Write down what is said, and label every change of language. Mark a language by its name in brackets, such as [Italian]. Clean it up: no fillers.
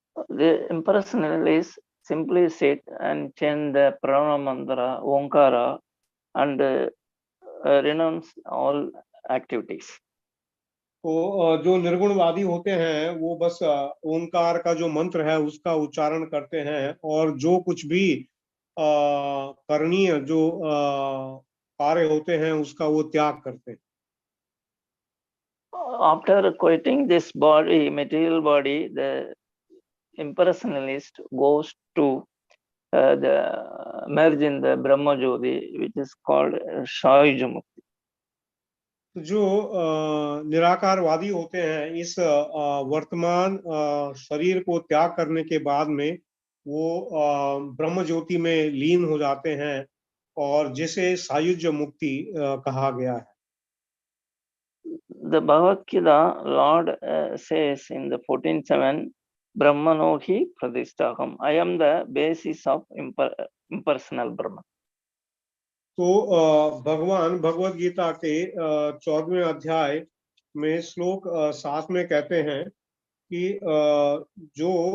[English] The impersonalists simply sit and chant the pranama mantra, Omkara, and renounce all activities. [Hindi] तो जो निर्गुणवादी होते हैं वो बस ओंकार का जो मंत्र है उसका उच्चारण करते हैं और जो कुछ भी करणीय जो कार्य होते हैं उसका वो त्याग करते हैं। [English] After quitting this body, material body, the impersonalist goes to the merge in the Brahma Jyoti, which is called Shayuja Mukti. [Hindi] जो निराकारवादी होते हैं इस वर्तमान शरीर को त्याग करने के बाद में वो ब्रह्म ज्योति में लीन हो जाते हैं और जिसे सायुज्य मुक्ति कहा गया है। [English] The Bhagavad Gita, Lord says in the 14.7, [Sanskrit] Brahmano hi pradisthaham. [English] I am the basis of impersonal Brahman. [Hindi] तो भगवान भगवद गीता के 14वें अध्याय में श्लोक 7 में कहते हैं कि जो